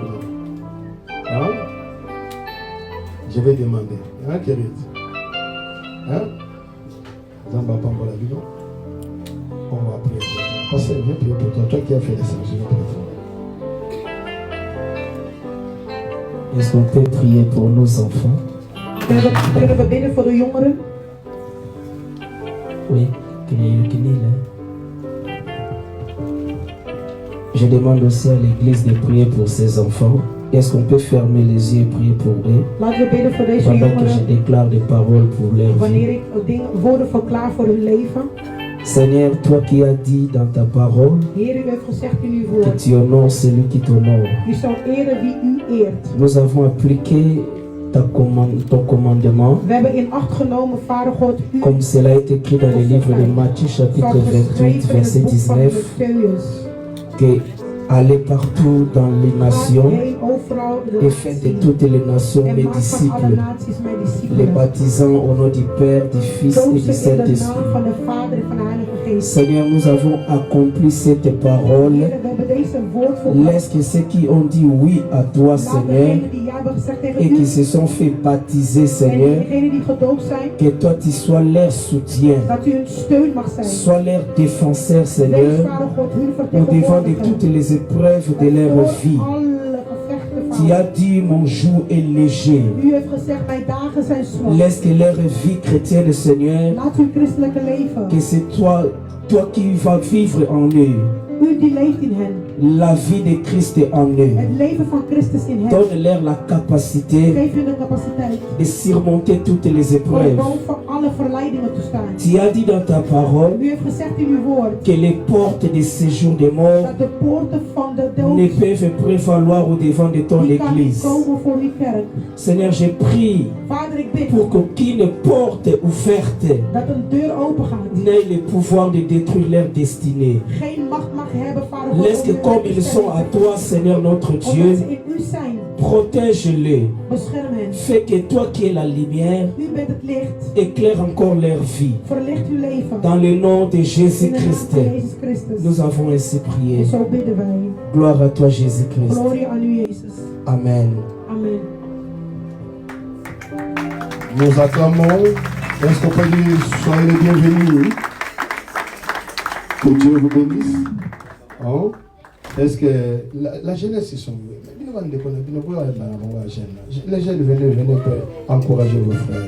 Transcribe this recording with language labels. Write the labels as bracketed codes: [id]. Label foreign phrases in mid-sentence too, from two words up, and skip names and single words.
[fr] Hein? Je vais demander. Hein, Kérit? Hein? On va prier. Pasteur, viens prier pour toi. Toi qui as fait les services, viens prier pour toi. Est-ce qu'on peut prier pour nos enfants? [nl] Kunnen we bidden voor de jongeren? [fr] Oui, je demande aussi à l'église de prier pour ses enfants. Est-ce qu'on peut fermer les yeux et prier pour eux? [nl] Laten we bidden voor deze [fr] Pendant que je [nl] jongeren. [fr] déclare des paroles pour leur [nl] Wanneer [fr] vie. [nl] ik woorden verklaar voor hun leven. [fr] Seigneur, toi qui as dit dans ta parole [nl] Heer, u heeft gezegd in uw [fr] que [nl] woord. [fr] tu honores celui qui t'honore. [nl] U zal eren wie u eert. [fr] Nous avons appliqué ton commandement, [nl] We hebben in acht genomen, Vader God, u. [fr] comme cela est écrit dans le livre de Matthieu chapitre [nl] Zoals [fr] 28 [nl] geschreven in [fr] verset [nl] het boek van [fr] 19, [nl] Matthäus. [fr] que allez partout dans les nations [nl] Heen overal de [fr] et faites de toutes les nations [nl] en [fr] mes [nl] maak van alle [fr] disciples, [nl] naties mijn [fr] les [nl] discipelen. [fr] baptisant au nom du Père, du Fils et [nl] Doop [fr] du [nl] ze in de [fr] Saint-Esprit. [nl] naam van de Vader en van de Heilige Geest. [fr] Seigneur, nous avons accompli cette parole. [nl] Heer, we hebben deze woord volbracht. [fr] Laisse que ceux qui ont dit oui à toi, [nl] Laat [fr] Seigneur, [nl] degenen die ja hebben gezegd tegen [fr] et [nl] u. [fr] qui se sont fait baptiser, [nl] En [fr] Seigneur, [nl] degenen die gedoopt zijn. [fr] que toi tu sois leur soutien, [nl] Dat u hun steun mag zijn. [fr] sois leur défenseur, [nl] Wees, [fr] Seigneur, [nl] Vader God, hun [fr] au devant de toutes [nl] vertegenwoordiger. [fr] les épreuves de leur vie. [nl] Alle gevechten, [fr] Tu as [nl] Vader. [fr] dit mon joug est léger. [nl] U heeft gezegd, mijn dagen zijn zwaar. [fr] Laisse que leur vie chrétienne, Seigneur, [nl] Laat uw christelijke leven. [fr] que c'est toi qui vas vivre en eux. [nl] U die leeft in hen. [fr] La vie de Christ en eux. [nl] Het leven van Christus in hen. [fr] Donne-leur la capacité [nl] Geef hun de capaciteit [fr] de surmonter toutes les [nl] om [fr] épreuves. [nl] boven alle verleidingen te staan. [fr] Tu as dit dans ta parole [nl] U heeft gezegd in uw woord [fr] que les portes de séjour des morts [nl] dat de poorten van de [fr] ne [nl] dood [fr] peuvent prévaloir au devant de ton [nl] die kan niet [fr] église. [nl] komen voor uw kerk. [fr] Seigneur, je prie [nl] Vader, ik bid [fr] pour qu'aucune porte ouverte [nl] dat een deur open gaat. [fr] n'ait le pouvoir de détruire leur destinée. [nl] Geen macht mag hebben, Vader God, [fr] Laisse que [nl] om hun [fr] comme [nl] te [fr] ils sont à [nl] stellen. [fr] toi, Seigneur notre [nl] Omdat [fr] Dieu, [nl] ze in u zijn. [fr] protège-les. [nl] Bescherm hen. [fr] Fais que toi qui es la lumière, [nl] U bent het licht. [fr] éclaire encore leur vie. [nl] Verlicht uw leven. [fr] Dans le nom de [nl] In de naam [fr] Jésus-Christ, [nl] van Jezus Christus. [fr] nous avons ainsi prié. [nl] En zo bidden wij. [fr] Gloire à toi, Jésus-Christ. [nl] Glorie aan u, Jezus. [fr] Amen. [nl] Amen. [fr] Nous acclamons. Est-ce qu'on peut dire soyez les bienvenus? Que Dieu vous bénisse. Oh. Est-ce que la jeunesse, ils sont. Les jeunes, venez pour encourager vos frères.